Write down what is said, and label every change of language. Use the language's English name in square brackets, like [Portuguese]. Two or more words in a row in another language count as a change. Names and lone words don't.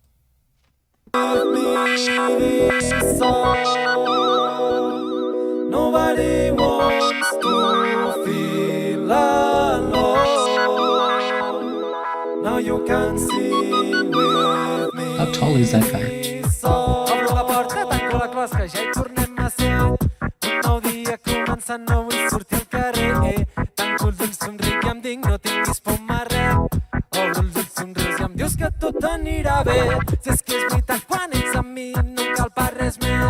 [English] this song. Nobody wants to feel alone. Now you can sing with me. How tall is that guy? [Catalan] Obro la porta, tanco la closca, ja hi tornem a ser. Un nou dia comença, no vull sortir al carrer. Tanco els ulls, somric i em dic, no tinguis por amb res. Obro els ulls, somrius i em dius que tot anirà bé. Si és que és veritat, quan ets amb mi no em cal per res més.